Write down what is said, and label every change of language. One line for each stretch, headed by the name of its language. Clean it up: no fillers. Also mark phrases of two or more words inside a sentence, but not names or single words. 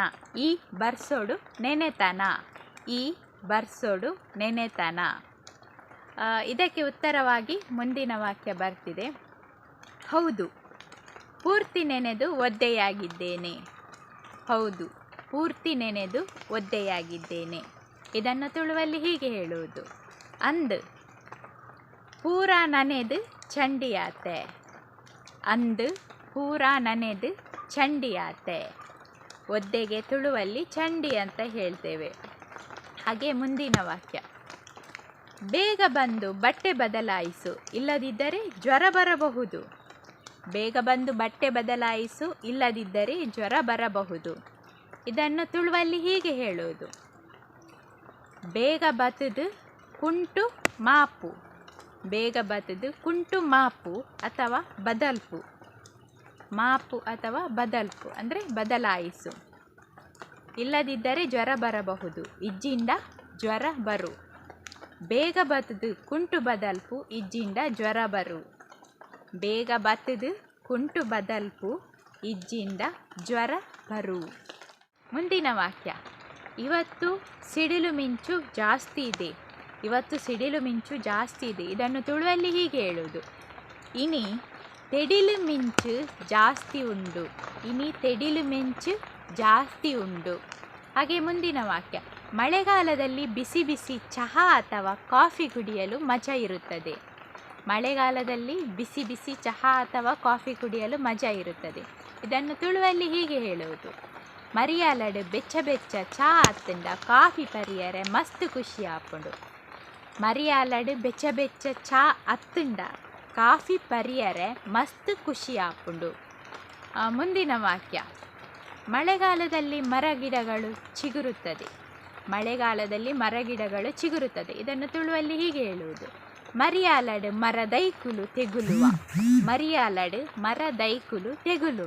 Tulu: ಈ ಬರ್ಸೋಡು ನೆನೆತನ. ಈ ಬರ್ಸೋಡು ನೆನೆತನ.
Kannada: ಇದಕ್ಕೆ ಉತ್ತರವಾಗಿ ಮುಂದಿನ ವಾಕ್ಯ ಬರ್ತಿದೆ, ಹೌದು ಪೂರ್ತಿ ನೆನೆದು ಒದ್ದೆಯಾಗಿದ್ದೇನೆ. ಹೌದು ಪೂರ್ತಿ ನೆನೆದು ಒದ್ದೆಯಾಗಿದ್ದೇನೆ. ಇದನ್ನು ತುಳುವಲ್ಲಿ ಹೀಗೆ ಹೇಳುವುದು,
Tulu: ಅಂದ್ ಪೂರ ನನೆದು ಚಂಡಿಯಾತೆ. ಅಂದು ಪೂರ ನನೆದು ಚಂಡಿಯಾತೆ.
Kannada: ಒದ್ದೆಗೆ ತುಳುವಲ್ಲಿ ಚಂಡಿ ಅಂತ ಹೇಳ್ತೇವೆ. ಹಾಗೆ ಮುಂದಿನ ವಾಕ್ಯ, ಬೇಗ ಬಂದು ಬಟ್ಟೆ ಬದಲಾಯಿಸು, ಇಲ್ಲದಿದ್ದರೆ ಜ್ವರ ಬರಬಹುದು. ಬೇಗ ಬಂದು ಬಟ್ಟೆ ಬದಲಾಯಿಸು, ಇಲ್ಲದಿದ್ದರೆ ಜ್ವರ ಬರಬಹುದು. ಇದನ್ನು ತುಳುವಲ್ಲಿ ಹೀಗೆ ಹೇಳುವುದು,
Tulu: ಬೇಗ ಬತದು ಕುಂಟು ಮಾಪು. ಬೇಗ ಬತದು ಕುಂಟು ಮಾಪು ಅಥವಾ ಬದಲ್ಪು.
Kannada: ಮಾಪು ಅಥವಾ ಬದಲ್ಪು ಅಂದರೆ ಬದಲಾಯಿಸು. ಇಲ್ಲದಿದ್ದರೆ ಜ್ವರ ಬರಬಹುದು,
Tulu: ಇಜ್ಜಿಂಡ ಜ್ವರ ಬರು. ಬೇಗ ಬತದು ಕುಂಟು ಬದಲ್ಪು, ಇಜ್ಜಿಂಡ ಜ್ವರ ಬರು. ಬೇಗ ಬತದು ಕುಂಟು ಬದಲ್ಪು, ಇಜ್ಜಿಂಡ ಜ್ವರ ಬರು.
Kannada: ಮುಂದಿನ ವಾಕ್ಯ, ಇವತ್ತು ಸಿಡಿಲು ಮಿಂಚು ಜಾಸ್ತಿ ಇದೆ. ಇವತ್ತು ಸಿಡಿಲು ಮಿಂಚು ಜಾಸ್ತಿ ಇದೆ. ಇದನ್ನು ತುಳುವಲ್ಲಿ ಹೀಗೆ ಹೇಳುವುದು,
Tulu: ಇನಿ ತೆಡಿಲು ಮಿಂಚು ಜಾಸ್ತಿ ಉಂಡು. ಇನಿ ತೆಡಿಲು ಮಿಂಚು ಜಾಸ್ತಿ ಉಂಡು.
Kannada: ಹಾಗೆ ಮುಂದಿನ ವಾಕ್ಯ, ಮಳೆಗಾಲದಲ್ಲಿ ಬಿಸಿ ಬಿಸಿ ಚಹಾ ಅಥವಾ ಕಾಫಿ ಕುಡಿಯಲು ಮಜಾ ಇರುತ್ತದೆ. ಮಳೆಗಾಲದಲ್ಲಿ ಬಿಸಿ ಬಿಸಿ ಚಹಾ ಅಥವಾ ಕಾಫಿ ಕುಡಿಯಲು ಮಜಾ ಇರುತ್ತದೆ. ಇದನ್ನು ತುಳುವಲ್ಲಿ ಹೀಗೆ ಹೇಳುವುದು,
Tulu: ಮರಿಯಾಲಡು ಬೆಚ್ಚ ಬೆಚ್ಚ ಚಾ ಅತ್ತಂಡ ಕಾಫಿ ಪರಿಯರೆ ಮಸ್ತ್ ಖುಷಿ ಆಪುಂಡು. ಮರಿಯಾಲಡು ಬೆಚ್ಚ ಬೆಚ್ಚ ಚಾ ಅತ್ತಂಡ ಕಾಫಿ ಪರಿಯರೆ ಮಸ್ತ್ ಖುಷಿ ಆಪುಂಡು.
Kannada: ಮುಂದಿನ ವಾಕ್ಯ, ಮಳೆಗಾಲದಲ್ಲಿ ಮರಗಿಡಗಳು ಚಿಗುರುತ್ತದೆ. ಮಳೆಗಾಲದಲ್ಲಿ ಮರಗಿಡಗಳು ಚಿಗುರುತ್ತದೆ. ಇದನ್ನು ತುಳುವಲ್ಲಿ ಹೀಗೆ ಹೇಳುವುದು,
Tulu: ಮರಿಯಾಲಡು ಮರದೈಕುಲು ತೆಗುಲುವ. ಮರಿಯಾಲಡು ಮರದೈಕುಲು ತೆಗುಲುವ.